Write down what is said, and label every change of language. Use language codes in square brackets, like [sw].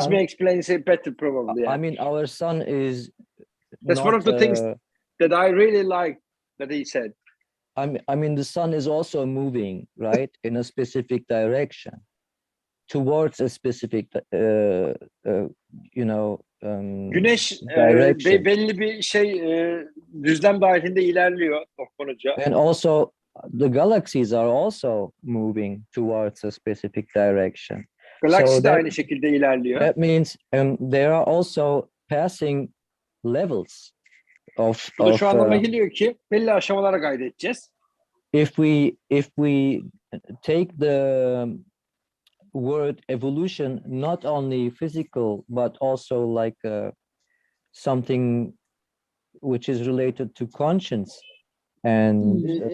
[en] Nazmi explains it better, probably. Yeah. I mean, our sun is. That's one of the things that I really like that he said. I mean, the sun is also moving, right, in a specific direction, towards a specific, [tr] Güneş [en] direction. [tr] belli bir düzlem dahilinde ilerliyor Lokman Hoca. [en] And also, the galaxies are also moving towards a specific direction. [tr] Galaksi de aynı şekilde ilerliyor. [en] That means they are also passing levels of. [tr] Bu da şu anlama geliyor ki belli aşamalara kaydedeceğiz. [en] If we take the word evolution not only physical but also like something which is related to conscience and